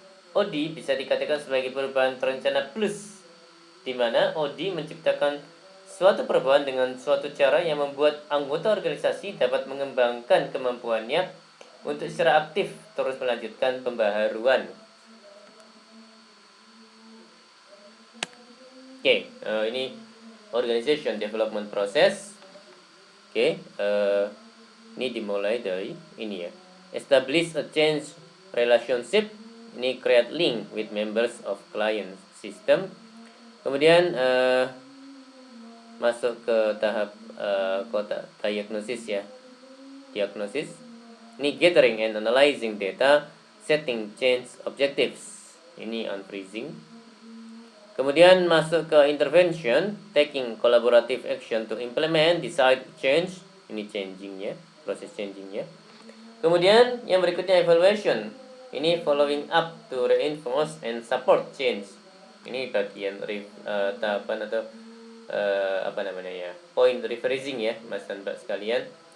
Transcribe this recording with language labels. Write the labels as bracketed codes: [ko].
[id] OD bisa dikatakan sebagai perubahan terencana plus, di mana OD menciptakan suatu perubahan dengan suatu cara yang membuat anggota organisasi dapat mengembangkan kemampuannya untuk secara aktif terus melanjutkan pembaharuan. Oke, ini organization development process. Oke, ini dimulai dari ini ya. [en] Establish a change relationship. Ini create link with members of client system. [id] Kemudian masuk ke tahap kotak diagnosis ya. Diagnosis. [en] Ini gathering and analyzing data, setting change objectives. Ini unfreezing. [id] Kemudian masuk ke [en] intervention, taking collaborative action to implement desired change, [id] Ini changingnya, proses changingnya. Kemudian yang berikutnya evaluation. [en] Ini following up to reinforce and support change. [id] Ini bagian tahapan atau apa namanya ya, point rephrasing ya, Mas dan Mbak sekalian.